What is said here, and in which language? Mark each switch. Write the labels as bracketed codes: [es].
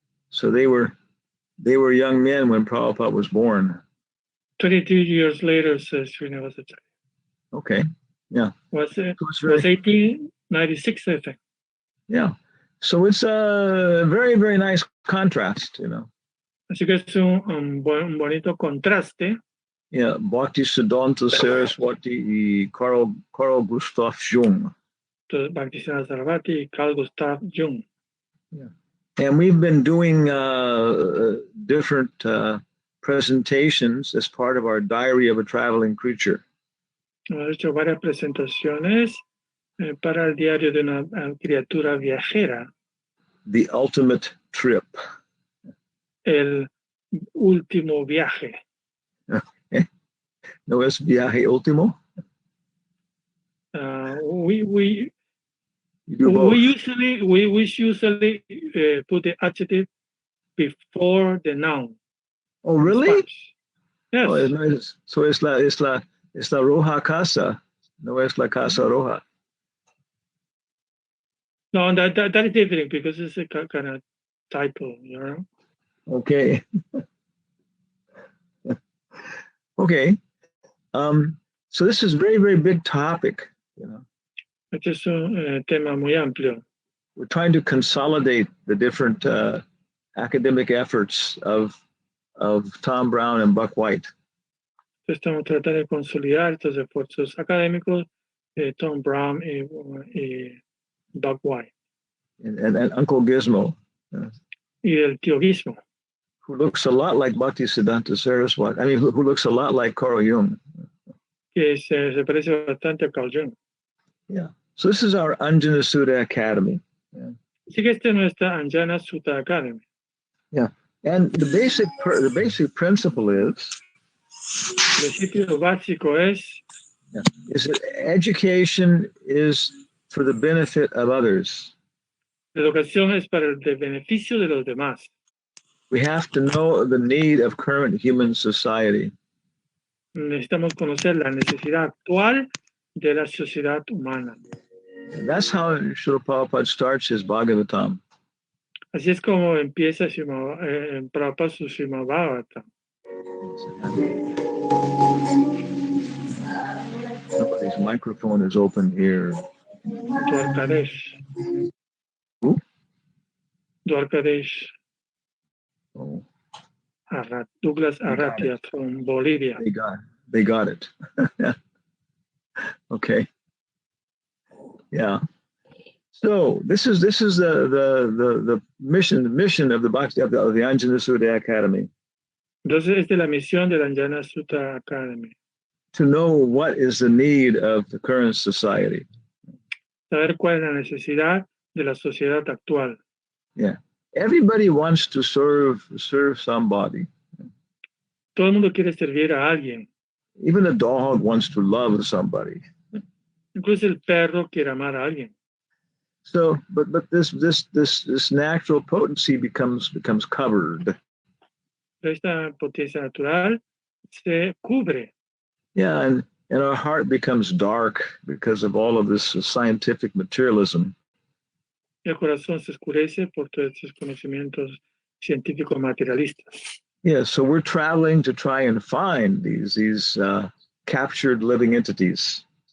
[en] So they were young men when Prabhupada was born. 22 years later, says Srinivasacharya. Okay. Yeah. Was 1896, I think. Yeah. So it's a very, very nice contrast, you know. [es] Así que es un bonito contraste. Yeah, Bhaktisiddhanta Saraswati y Carl Gustav Jung. Bhaktisiddhanta Saraswati y Carl Gustav Jung. [en] Yeah. And we've been doing different presentations as part of our Diary of a Traveling Creature. [es] Hemos hecho varias presentaciones para el diario de una criatura viajera. [en] The Ultimate Trip. [es] El último viaje. ¿No es viaje último? [en] We usually put the adjective before the noun. Oh, really? Yes. Oh, so [es] es la roja casa, no es la casa roja. [en] No, that is different because it's a kind of title, you know. Okay. Okay. So this is a very, very big topic, you know. [es] Este es un tema muy amplio. [en] We're trying to consolidate the different academic efforts of Tom Brown and Buck White. [es] Estamos tratando de consolidar estos esfuerzos académicos de Tom Brown y Buck White. [en] And Uncle Gizmo. [es] Y el tío Gizmo. [en] Who looks a lot like Bhaktisiddhanta Saraswati. I mean, who looks a lot like Carl Jung. [es] Que se parece bastante a Carl Jung. [en] Yeah. So this is our Anjana Sutta Academy. Yeah. [es] Así que esta es nuestra Anjana Sutta Academy. [en] Yeah. And the basic principle [es] El principio básico [en] is that education is for the benefit of others. [es] la educación es para el beneficio de los demás. [en] We have to know the need of current human society. [es] Necesitamos conocer la necesidad actual de la sociedad humana. [en] And that's how Srila Prabhupada starts his Bhagavatam. [es] Así es como empieza Prabhupada su Srimad Bhagavatam. [en] Somebody's microphone is open here. Dwarkadesh. Who? Dwarkadesh Oh, Douglas Arratia from Bolivia. they got it. Okay. Yeah. So this is the mission of the Bhakti of the Anjana Sutta Academy. [es] Entonces, esta es la misión de la Anjana Sutta Academy. [en] To know what is the need of the current society. [es] Saber cuál es la necesidad de la sociedad actual. [en] Yeah. Everybody wants to serve somebody. [es] Todo el mundo quiere servir a alguien. [en] Even a dog wants to love somebody. [es] Incluso el perro quiere amar a alguien. [en] So, but this natural potency becomes covered. [es] Esta potencia natural se cubre. [en] Yeah, and our heart becomes dark because of all of this scientific materialism. [es] El corazón se oscurece por todos estos conocimientos científicos materialistas. [en] Yeah, so we're traveling to try and find these captured living entities.